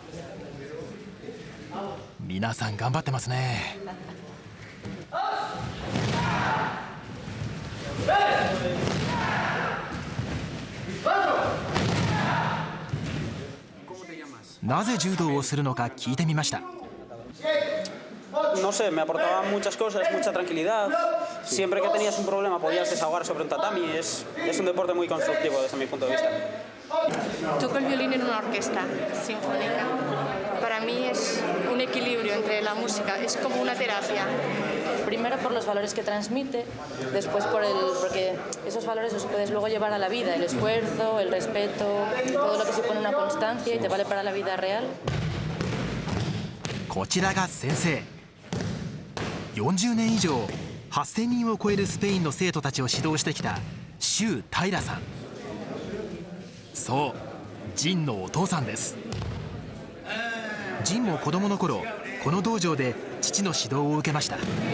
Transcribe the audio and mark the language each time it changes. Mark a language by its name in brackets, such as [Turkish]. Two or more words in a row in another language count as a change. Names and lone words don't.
[Japanese] 皆さん頑張ってますね。なぜ柔道をするのか聞いてみました。 [Spanish] No sé, me aportaban muchas cosas, mucha tranquilidad. Siempre que tenías un problema podías desahogar sobre un tatami. Es un deporte muy constructivo desde mi punto de vista. Toco el violín en una orquesta sinfónica. Para mí es un equilibrio entre la música, es como una terapia. Primero por los valores que transmite, después porque esos valores los puedes luego llevar a la vida, el esfuerzo, el respeto, todo lo que supone una constancia y te vale para la vida real. [Japanese] こちらが先生。40年以上8000人を超えるスペインの生徒たちを指導してきた周平さん。そう、ジンのお父さんです。ジンも子供の頃この道場で父の指導を受けました。